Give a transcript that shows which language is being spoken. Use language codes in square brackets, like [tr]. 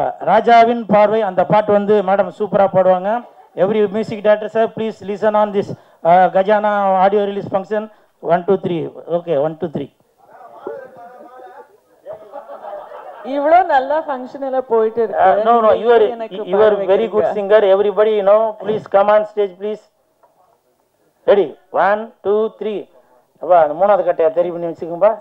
[ta] ராஜாவின் பார்வை அந்த பாட்டு வந்து மேடம் சூப்பராக பாடுவாங்க. [en] Every music director sir please listen on this Gajana audio release function. 1 2 3. Okay 1 2 3. [ta] இவ்வளோ நல்லா ஃபங்க்ஷன் எல்லாம் போயிட்டு இருக்கு. [en] No, you are very good singer. Everybody, please come on stage, please. Ready? 1 2 3. [ta] அப்பா அந்த மூணாவது கட்டையா தெரி பண்ணி வச்சுக்கோம்பா.